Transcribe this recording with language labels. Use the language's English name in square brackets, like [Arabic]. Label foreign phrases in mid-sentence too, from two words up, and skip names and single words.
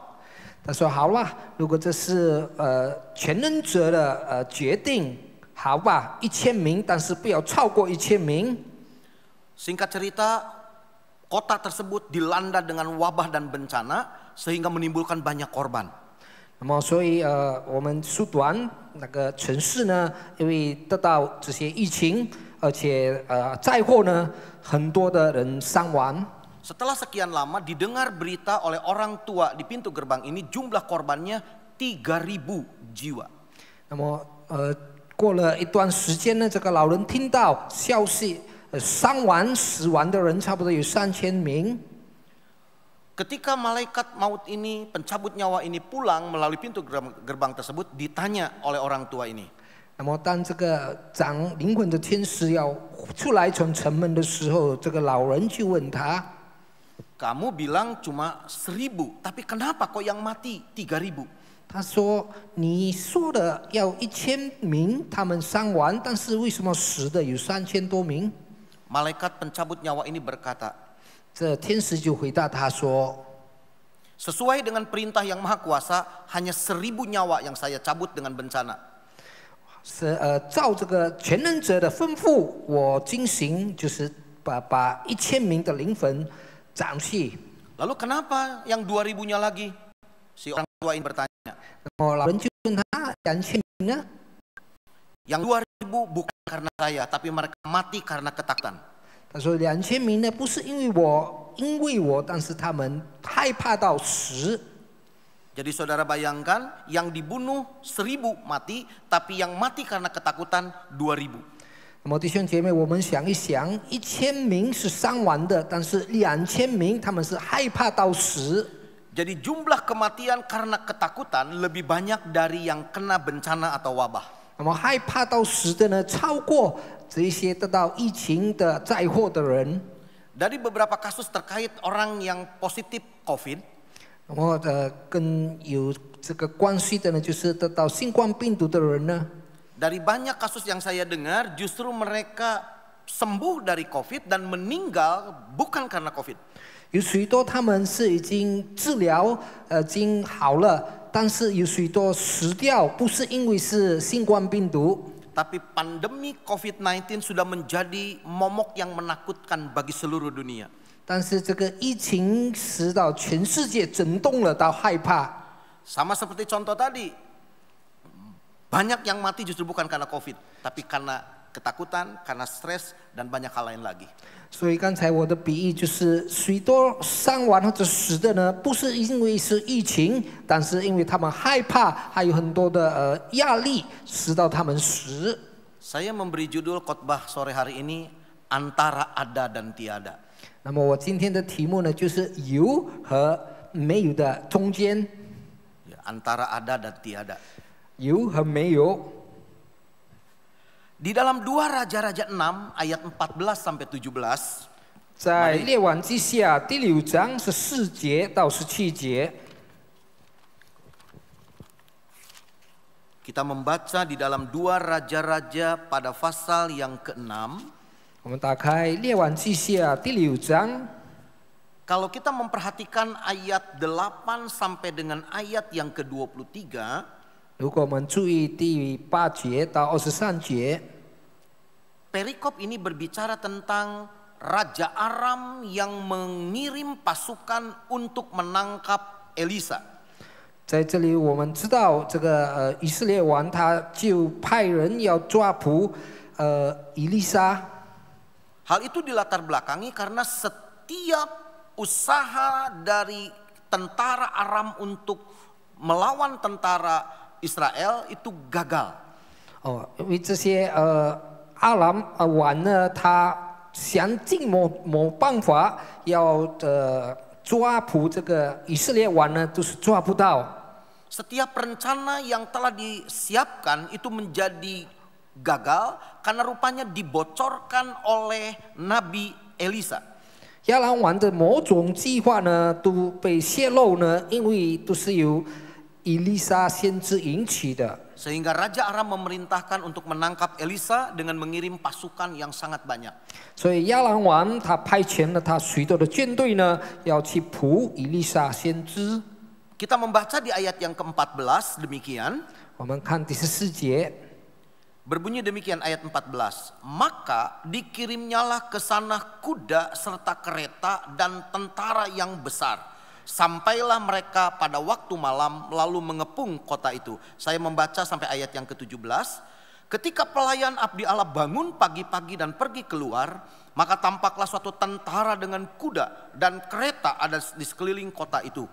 [Chinese] 他说好了，如果这是全能者的决定，好吧，1000名，但是不要超过1000名。 [Indonesian] Singkat cerita, kota tersebut dilanda dengan wabah dan bencana sehingga menimbulkan banyak korban. [Chinese] 那么，所以我们缩短那个城市呢，因为得到这些疫情，而且灾祸呢，很多的人伤亡。 [Indonesian] Setelah sekian lama didengar berita oleh orang tua di pintu gerbang ini, jumlah korbannya 3000 jiwa. [Chinese] 那么过了一段时间呢，这个老人听到消息，死亡的人差不多有3000名。 [Indonesian] Ketika malaikat maut ini, pencabut nyawa ini pulang melalui pintu gerbang tersebut, ditanya oleh orang tua ini. [Chinese] 那么当这个掌灵魂的天使要出来从城门的时候，这个老人就问他。 [Indonesian] Kamu bilang cuma 1000, tapi kenapa kok yang mati 3000? [Chinese] 他说：“你说的要1000名，他们伤亡，但是为什么死的有3000多名？” [Indonesian] Malaikat pencabut nyawa ini berkata, [Chinese] 这天使就回答他说 [Indonesian] sesuai dengan perintah yang maha kuasa, hanya 1000 nyawa yang saya cabut dengan bencana. [Chinese] 照这个全能者的吩咐，我进行就是把1000名的灵魂斩去。 [Indonesian] Lalu kenapa yang 2000-nya lagi? Si orang tua ini bertanya. [Chinese] 那么老人就问他2000名呢？ [Indonesian] Yang 2000 bukan karena saya, tapi mereka mati karena ketakutan. [Chinese] 他说2000名呢，不是因为我，但是他们害怕到死。 [Indonesian] Jadi saudara bayangkan, yang dibunuh 1000 mati, tapi yang mati karena ketakutan 2000. [Chinese] 那么弟兄姐妹，我们想一想，1000名是伤亡的，但是2000名他们是害怕到死。 [Indonesian] Jadi jumlah kematian karena ketakutan lebih banyak dari yang kena bencana atau wabah. [Chinese] 那么害怕到死的呢，超过这些得到疫情的灾祸的人。 [Indonesian] Dari beberapa kasus terkait orang yang positif COVID, [Chinese] 那么跟有这个关系的呢，就是得到新冠病毒的人呢。 [Indonesian] dari banyak kasus yang saya dengar, justru mereka sembuh dari COVID dan meninggal bukan karena COVID. [Chinese] 有许多他们是已经治疗，已经好了，但是有许多死掉，不是因为是新冠病毒。 [Indonesian] Tapi pandemi COVID-19 sudah menjadi momok yang menakutkan bagi seluruh dunia. [Chinese] 但是这个疫情使到全世界震动了，到害怕。 [Indonesian] Sama seperti contoh tadi, banyak yang mati justru bukan karena COVID, tapi karena ketakutan, karena stres, dan banyak hal lain lagi. [Chinese] 所以刚才我的比喻就是，许多伤亡或者死的呢，不是因为是疫情，但是因为他们害怕，还有很多的压力，使到他们死。 [Indonesian] Saya memberi judul khotbah sore hari ini, antara ada dan tiada. [Chinese] 那么我今天的题目呢，就是有和没有的中间， [Indonesian] Antara ada dan tiada. [Chinese] 有和没有。 [Indonesian] Di dalam 2 Raja-Raja 6 ayat 14 sampai 17, [Chinese] 在列王记下第6章14节到17节， [Indonesian] kita membaca di dalam 2 Raja-Raja pada pasal yang ke-6. [Chinese] 我们打开列王记下第6章。 [Indonesian] Kalau kita memperhatikan ayat 8 sampai dengan ayat yang ke-23, [Chinese] 如果我们注意第8节到23节， [Indonesian] perikop ini berbicara tentang Raja Aram yang mengirim pasukan untuk menangkap Elisa. [Chinese] 在这里我们知道这个以色列王他就派人要抓捕以利沙。 [Indonesian] Hal itu dilatar belakangi karena setiap usaha dari tentara Aram untuk melawan tentara Israel itu gagal. [Chinese] 因为这些阿兰王呢，他想尽某办法要抓捕这个以色列王呢，都是抓不到。 [Indonesian] Setiap rencana yang telah disiapkan itu menjadi gagal karena rupanya dibocorkan oleh Nabi Elisa. [Chinese] 亚兰王的某种计划呢都被泄露呢，因为都是由以利沙先知引起的。 [Indonesian] Sehingga Raja Aram memerintahkan untuk menangkap Elisa dengan mengirim pasukan yang sangat banyak. [Chinese] 所以亚兰王他派遣了他许多的军队呢，要去捕以利沙先知。 [Indonesian] Kita membaca di ayat yang ke-14 demikian. [Chinese] 我们看第14节， [Indonesian] Berbunyi demikian ayat 14. Maka dikirimnyalah ke sana kuda serta kereta dan tentara yang besar. Sampailah mereka pada waktu malam lalu mengepung kota itu. Saya membaca sampai ayat yang ke-17. Ketika pelayan abdi Allah bangun pagi-pagi dan pergi keluar, maka tampaklah suatu tentara dengan kuda dan kereta ada di sekeliling kota itu.